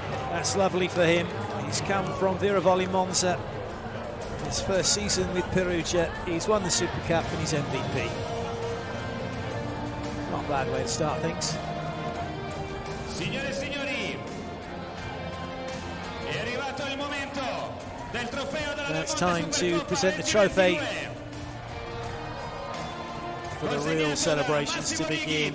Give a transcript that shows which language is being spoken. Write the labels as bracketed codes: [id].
[en] That's lovely for him. He's come from Viravoli Monza. His first season with Perugia. He's won the Super Cup and he's MVP. Not a bad way to start things. [it] Signore e signori, è arrivato il momento del trofeo della [en] Now it's time to present the trophy for the real celebrations to begin.